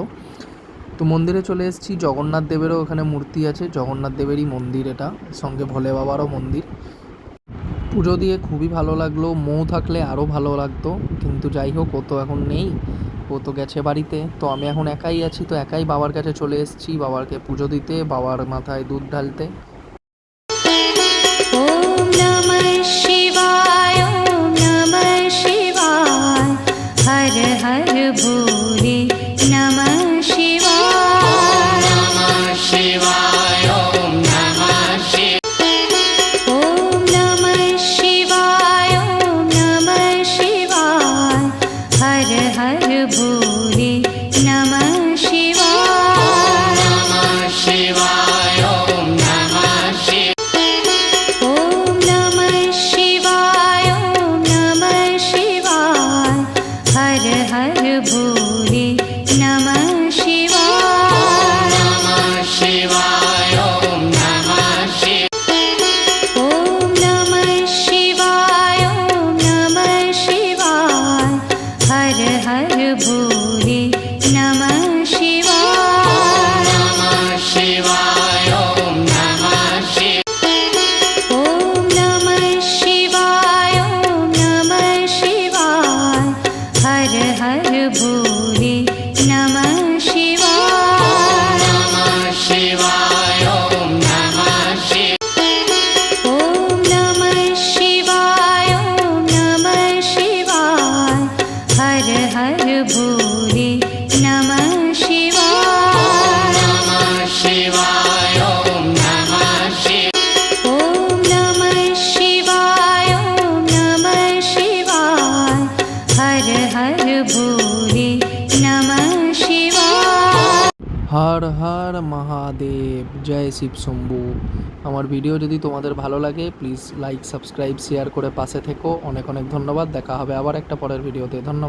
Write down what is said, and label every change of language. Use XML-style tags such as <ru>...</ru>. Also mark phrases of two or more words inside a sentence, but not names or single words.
<bn>তো মন্দিরে চলে এসেছি, জগন্নাথ দেবেরও ওখানে মূর্তি আছে, জগন্নাথ দেবেরই মন্দির এটা, সঙ্গে ভোলে বাবারও মন্দির। পুজো দিয়ে খুবই ভালো লাগলো, মৌ থাকলে আরও ভালো লাগতো, কিন্তু যাই হোক ও তো এখন নেই, ও তো গেছে বাড়িতে। তো আমি এখন একাই আছি, তো একাই বাবার কাছে চলে এসেছি, বাবাকে পুজো দিতে, বাবার মাথায় দুধ ঢালতে।</bn> <sa>ওম নমঃ শিবায়, ওম নমঃ শিবায়, হর হর ভোলে নমঃ শিবায়, নমঃ শিবায়, ওম নমঃ শিবায়, ওম নমঃ শিবায়, ওম নমঃ শিবায়, হর হর ভোলে নমঃ শিবায়, নমঃ শিবায়, ওম নমঃ শিবায়, ওম নমঃ শিবায়, ওম নমঃ শিবায়, হর হর ভোলে নমঃ শিবায়, নমঃ শিবায়, ওম নমঃ শিবায়, ওম নমঃ শিবায়, ওম নমঃ শিবায়, হর হর ভোলে নমঃ শিবায়, নমঃ শিবায়, ওম নমঃ শিবায়, ওম নমঃ শিবায়, ওম নমঃ শিবায়, হর হর ভোলে নমঃ শিবায়, নমঃ শিবায়, ওম নমঃ শিবায়, ওম নমঃ শিবায়, ওম নমঃ শিবায়, হর হর ভোলে নমঃ শিবায়, নমঃ শিবায়, ওম নমঃ শিবায়, ওম নমঃ শিবায়, ওম নমঃ শিবায়, হর হর ভোলে নমঃ শিবায়।</sa> <hi>হর হর মহাদেব, জয় শিব শম্ভু।</hi> <bn>আমার ভিডিও যদি তোমাদের ভালো লাগে, প্লিজ</bn> <en>like, subscribe, share</en> <bn>করে পাশে থেকো। অনেক অনেক ধন্যবাদ। দেখা হবে আবার একটা পরের ভিডিওতে। ধন্যবাদ।</bn>